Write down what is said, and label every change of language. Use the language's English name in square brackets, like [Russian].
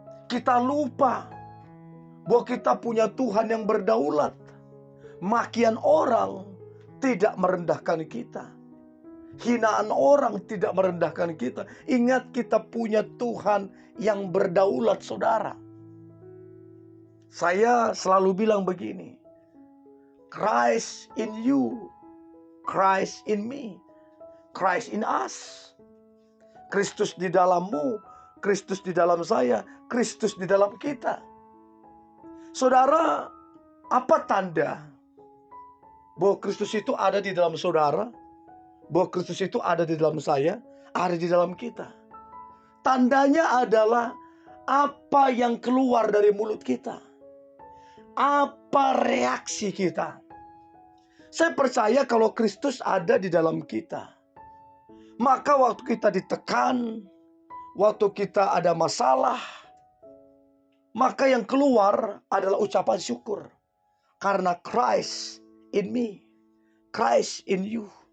[Indonesian] Kita lupa bahwa kita punya Tuhan yang berdaulat. Makian orang tidak merendahkan kita. Hinaan orang tidak merendahkan kita. Ingat, kita punya Tuhan yang berdaulat, saudara. Saya selalu bilang begini, [English] Christ in you, Christ in me, Christ in us. [Indonesian] Kristus di dalammu, Kristus di dalam saya, Kristus di dalam kita. Saudara, apa tanda bahwa Kristus itu ada di dalam saudara? Bahwa Kristus itu ada di dalam saya, ada di dalam kita. Tandanya adalah apa yang keluar dari mulut kita. Apa reaksi kita? Saya percaya kalau Kristus ada di dalam kita, maka waktu kita ditekan, waktu kita ada masalah, maka yang keluar adalah ucapan syukur. Karena [English] Christ in me, Christ in you.